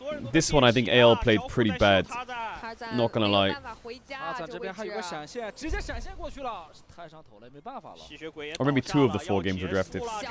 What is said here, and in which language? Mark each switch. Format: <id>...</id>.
<en>This one I think AL played pretty bad. Not gonna lie.</en> <zh>阿赞这边还有个闪现，直接闪现过去了，太上头了，没办法了。</zh> <en>Or maybe 2 of the 4 games were drafted.</en>